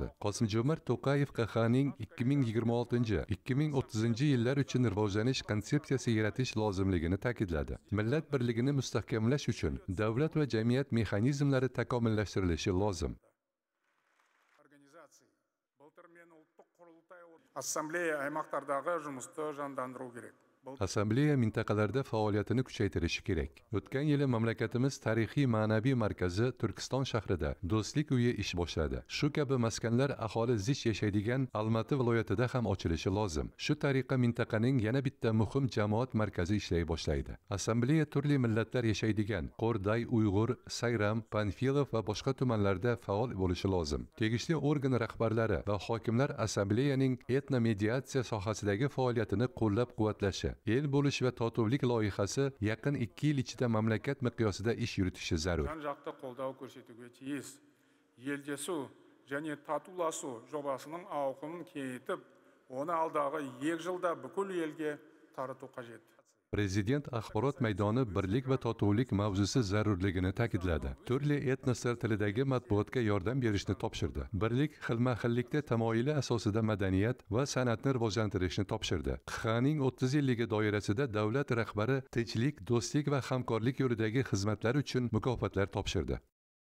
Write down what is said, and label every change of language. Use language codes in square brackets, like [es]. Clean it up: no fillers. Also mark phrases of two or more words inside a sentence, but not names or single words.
[uz] Qosim-Jomart To'qayev QXAning 2026-2030 yillar uchun rivojlanish konsepsiyasi yaratish lozimligini ta'kidladi. Millat birligini mustahkamlash uchun davlat va jamiyat mexanizmlari takomillashtirilishi lozim. [kk] Assambleya аймақтардағы жұмысты жандандыру керек. [uz] Assambleya mintaqalarda faoliyatini kuchaytirishi kerak. O'tgan yili mamlakatimiz tarixiy ma'naviy markazi Turkiston shahrida do'stlik uyi ish boshladi. Shu kabi maskanlar aholi zich yashaydigan Almaty viloyatida ham ochilishi lozim. Shu tariqa mintaqaning yana bitta muhim jamoat markazi ishlay boshlaydi. Assambleya turli millatlar yashaydigan Qo'rday, Uyg'ur, Sayram, Panfilov va boshqa tumanlarda faol bo'lishi lozim. Tegishli organ rahbarlari va hokimlar assambleyaning etno-mediatsiya sohasidagi faoliyatini qo'llab-quvvatlashi, el bo'lish va totuvlik loyihasi yaqin 2 yil ichida mamlakat miqyosida ish yuritishi zarur. [kk] Жан-жақты қолдау көрсетуге тиіс. Елдесу және татуласу жобасының ауқымын кеңейтіп, оны алдағы 2 жылда бүкіл елге тарату қажет. [uz] Prezident axborot maydoni birlik va totuvlik mavzusi zarurligini ta'kidladi. Turli etnoslar tilidagi matbuotga yordam berishni topshirdi. Birlik xilma-xillikda tamoyili asosida madaniyat va san'atni rivojlantirishni topshirdi. QXAning 30 yilligi doirasida davlat rahbari tinchlik, do'stlik va hamkorlik yo'lidagi xizmatlar uchun mukofotlar topshirdi.